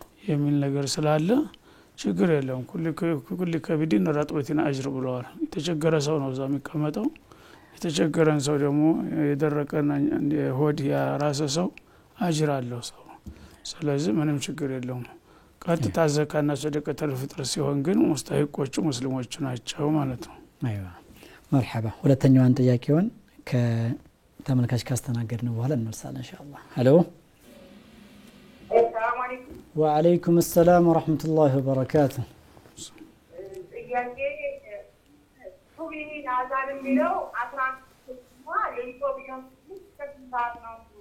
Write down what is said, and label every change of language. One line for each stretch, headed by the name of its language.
Amharic: የሚል ነገር ስላለ ችግር የለውም
Arabic: ኩል ከቢዲን ረጥበቲና አጅር
Amharic: ብለዋል የተቸገረ ሰው ነው እዛ የሚቀመጠው የተቸገረን ሰው ደግሞ የደረቀና ሆድ ያራሰ ሰው አጅር አለው ሰው ስለዚህ ምንም ችግር የለውም ቀጥታ ዘካና ሰደቀተል ፊጥር ሲሆን ግን ሙስታሂቆቹ ሙስሊሞች ናቸው ማለት ነው አይዋ
Arabic: مرحبا
Amharic: ሁለተኛውን ጥያቄውን ከተመልካች ካስተናገድን በኋላ እንመልሳለን ኢንሻአላህ ሄሎ
Arabic: السلام عليكم وعليكم السلام ورحمه الله وبركاته
Amharic: ጥያቄ ሱብሂ አዛን የሚለው 11 ለኢትዮጵያ ከስንት ነው